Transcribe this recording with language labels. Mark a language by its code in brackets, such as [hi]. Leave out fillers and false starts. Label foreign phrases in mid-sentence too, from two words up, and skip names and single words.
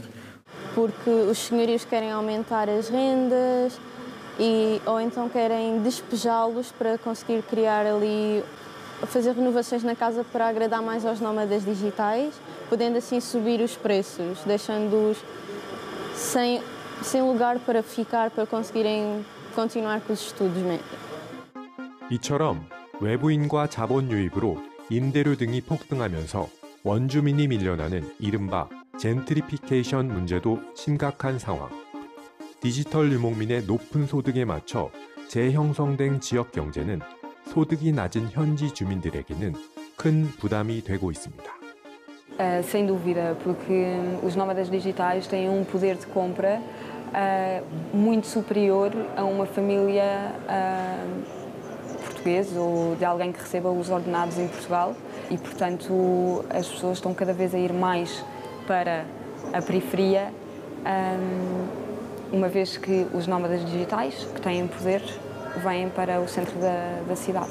[pt] Porque os senhorios querem aumentar as rendas ou então querem despejá-los para conseguir criar ali, fazer renovações na casa para agradar mais aos nómadas digitais, podendo assim subir os preços, deixando-os sem lugar para ficar, para conseguirem continuar com os estudos. [ko] 이처럼 외부인과 자본 유입으로 임대료 등이 폭등하면서 원주민이 밀려나는 이른바 젠트리피케이션 문제도 심각한 상황. 디지털 유목민의 높은 소득에 맞춰 재형성된 지역 경제는 소득이 낮은 현지 주민들에게는 큰 부담이 되고 있습니다. [pt] Sem dúvida, porque os nómadas digitais têm um poder de compra muito superior a uma família portuguesa ou de alguém que receba os ordenados em Portugal e, portanto, as pessoas estão cada vez a ir mais para a periferia, uma vez que os nómadas digitais, que têm poder, vêm para o centro da cidade.